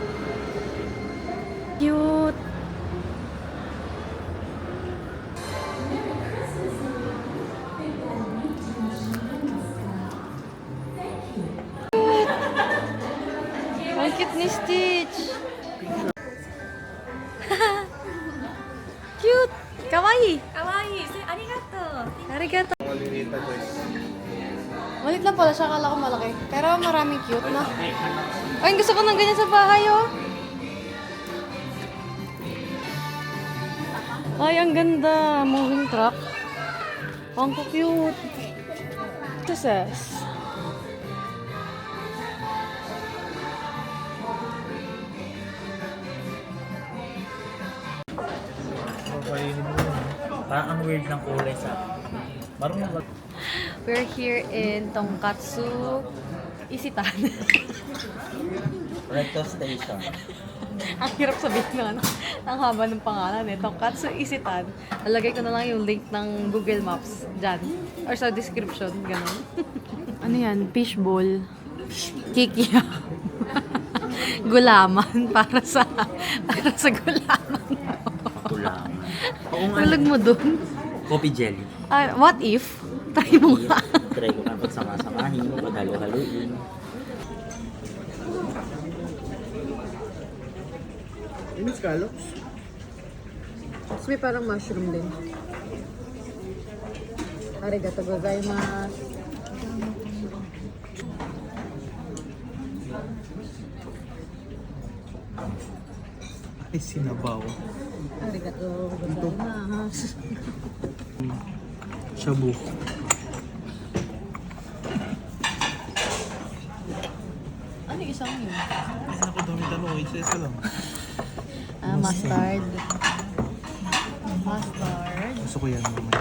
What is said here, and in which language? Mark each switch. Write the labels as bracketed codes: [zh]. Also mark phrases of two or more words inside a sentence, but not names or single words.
[tl] Cute! Ang cute ni Stitch! Cute! Kawaii! [ja] かわいい。ありがとう。 Arigato! [tl] Malit lang pala siya, akala ko malaki. Pero maraming cute na. Ay, gusto ko ng ganyan sa bahay, oh. Ay, ang ganda. [en] Moving truck. [tl] Ang cute. [en] This is. [tl] Papainin mo yun. Parang ang weird ng kulay sa marunong mag... [en] We're here in Tonkatsu Isitan. Recto Station. [tl] Ang hirap sabihin ng ano, ang haba ng pangalan eh. Tonkatsu Isitan. Nalagay ko na lang yung link ng Google Maps dyan. Or sa description, ganun. Ano yan? Fishbowl. Kikiam. Gulaman para sa gulaman mo. Kulang. Oo nga. Tulog mo dun. [en] Coffee jelly. What if? [tl] Try mo nga. Try ko nga pagsama-samahin, paghalo-haluin. Yung scallops? Tapos may parang mushroom din. [ja] ありがとうございます. [tl] Ay, sinabaw. [ja] ありがとうございます. [tl] Shabu. Ano yung isang yun? Ay, naku, dami-dami. Isa-isa lang. Mustard. Mustard. Gusto ko yan mamaya.